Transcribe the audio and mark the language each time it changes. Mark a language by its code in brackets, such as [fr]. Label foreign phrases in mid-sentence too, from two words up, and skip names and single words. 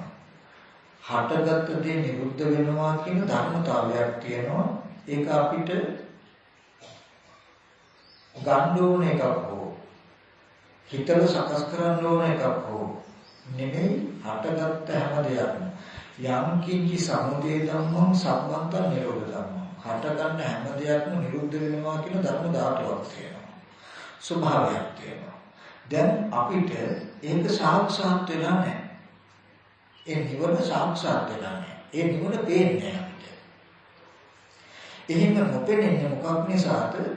[si] හටගත් දේ නිරුද්ධ වෙනවා කියන ධර්මතාවයක් තියෙනවා. ඒක අපිට ගන්න ඕන එකක් හෝ හිතල සකස් කරන්න ඕන එකක් හෝ නෙමෙයි. හටගත් හැම දෙයක්ම [pi] යම් කිංචි සමුදය ධම්මං සම්බන්තං නිරෝධ ධම්මං. [si] හටගන්න හැම දෙයක්ම නිරුද්ධ වෙනවා කියන ධර්ම ධාතුවක් තියෙනවා. ස්වභාවයක් තියෙනවා. දැන් අපිට ඒක සාක්ෂාත් වෙලා නැහැ. ඒ නිවන සාක්ෂාත් වෙලා නැහැ. ඒ නිවන පේන්නේ අපිට. එහෙම නොපෙනෙන්නේ මොකක් නිසාද?